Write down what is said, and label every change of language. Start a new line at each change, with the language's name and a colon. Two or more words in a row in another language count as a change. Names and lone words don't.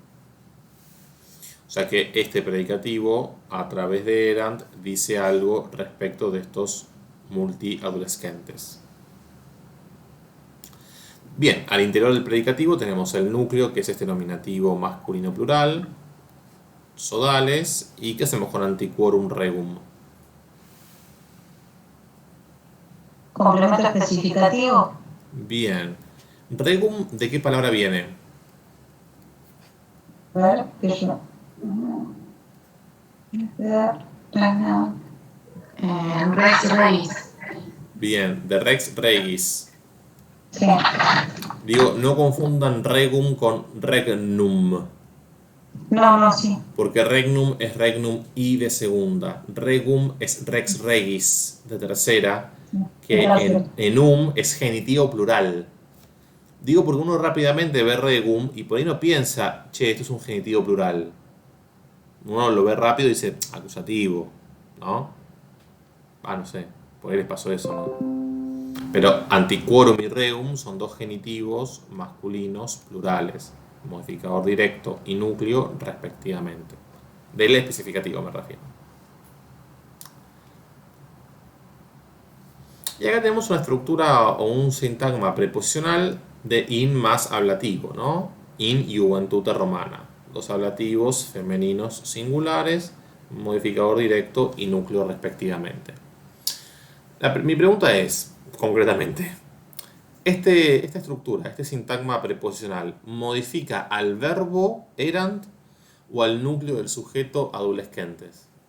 Spanish: O sea que este predicativo, a través de erant, dice algo respecto de estos multiadolescentes. Bien, al interior del predicativo tenemos el núcleo, que es este nominativo masculino plural, sodales, y ¿qué hacemos con
Latin: antiquorum regum?
Spanish: Complemento especificativo. Bien. Regum, ¿de qué palabra viene? A ver, que yo.
Latin: Rex Regis.
Spanish: Bien, de
Latin: rex regis.
Spanish: Sí. Digo, no confundan regum con regnum, No, sí. porque regnum es regnum y de segunda. Regum es
Latin: rex regis
Spanish: de tercera, que enum es genitivo plural. Digo porque uno rápidamente ve regum y por ahí no piensa, che, esto es un genitivo plural. Uno lo ve rápido y dice, acusativo, ¿no? No sé, por ahí les pasó eso, ¿no? Pero antiquorum y regum son dos genitivos masculinos plurales, modificador directo y núcleo respectivamente. Del especificativo me refiero. Y acá tenemos una estructura o un sintagma preposicional de in más ablativo, ¿no?
Latin: In juventute romana.
Spanish: Dos ablativos femeninos singulares, modificador directo y núcleo respectivamente. Mi pregunta es, concretamente, esta estructura, este sintagma preposicional, ¿modifica al verbo erant o al núcleo del sujeto adolescentes?